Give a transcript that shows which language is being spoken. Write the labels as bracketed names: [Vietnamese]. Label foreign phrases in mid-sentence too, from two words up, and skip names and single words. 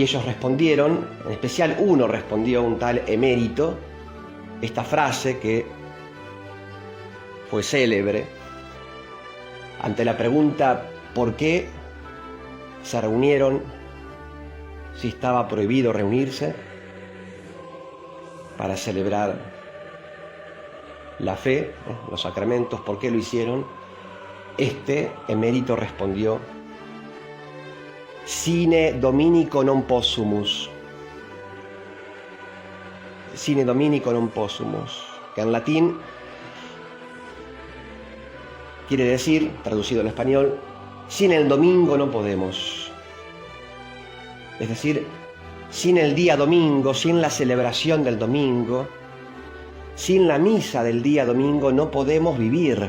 [Spanish] ellos respondieron, en especial uno respondió, un tal Emérito, esta frase que fue célebre ante la pregunta ¿por qué se reunieron si estaba prohibido reunirse para celebrar la fe, los sacramentos? ¿Por qué lo hicieron? Este emérito respondió: [Latin] Sine Dominico non possumus. Sine Dominico non possumus, [Spanish] que en latín quiere decir, traducido al español, sin el domingo no podemos. Es decir, sin el día domingo, sin la celebración del domingo, sin la misa del día domingo no podemos vivir.